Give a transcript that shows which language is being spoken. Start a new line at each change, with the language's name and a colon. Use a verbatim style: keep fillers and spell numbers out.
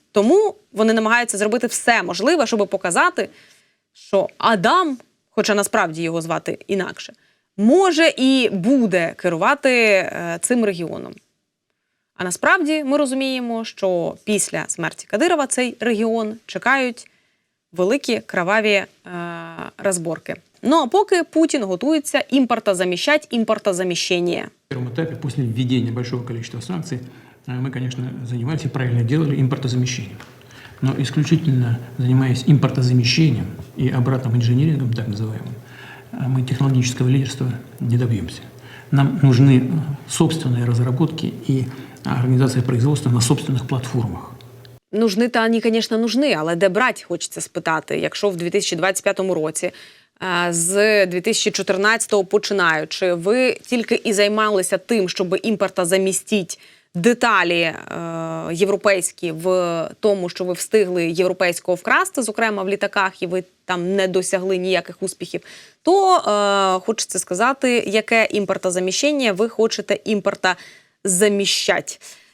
Ukrainian: Тому вони намагаються зробити все можливе, щоб показати, що Адам, хоча насправді його звати інакше, може і буде керувати е, цим регіоном. А насправді ми розуміємо, що після смерті Кадирова цей регіон чекають великі кроваві е, розборки. Ну а поки Путін готується імпортозаміщать імпортозаміщення.
Russian: В первом этапе, после введения большого количества санкций, мы, конечно, занимались и правильно делали импортозамещением. Но исключительно занимаясь импортозамещением и обратным инжинирингом, так называемым, мы технологического лидерства не добьемся. Нам нужны собственные разработки и
Ukrainian: організація
Russian: производства на собственних платформах. Нужны-то
Ukrainian: вони, звісно,
Russian: нужны,
Ukrainian: але де брати, хочеться спитати. Якщо в дві тисячі двадцять п'ятому році, з дві тисячі чотирнадцятого починаючи, ви тільки і займалися тим, щоб імпорта замістити деталі е- європейські в тому, що ви встигли європейського вкрасти, зокрема в літаках, і ви там не досягли ніяких успіхів, то е- хочеться сказати, яке імпортозаміщення ви хочете імпорта заміщать.